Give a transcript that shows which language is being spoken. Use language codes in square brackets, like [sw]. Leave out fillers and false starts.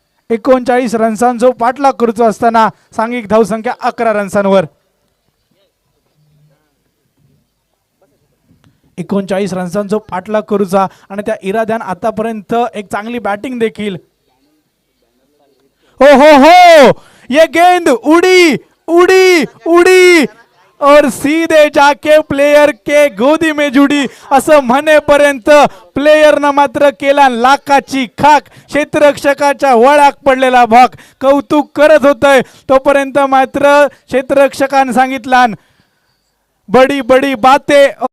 [mr] 39 रन्सांचो पाठलाग करूचो असताना सांघिक धावसंख्या 11 रन्सांवर. 39 रन्सांचो पाठलाग करूचा आणि त्या इराद्यान आतापर्यंत एक चांगली बॅटिंग देखील. [hi] हो हो हो, ये गेंद उड़ी उड़ी उड़ी और सीधे जाके प्लेयर के गोदी में जुडी [mr] असं म्हणेपर्यंत प्लेयरनं मात्र केला लाखाची खाक. क्षेत्ररक्षकाच्या वळाक पडलेला भाग कौतुक करत होतय तोपर्यंत मात्र क्षेत्ररक्षकानं सांगितलं [hi] बडी बडी बाते.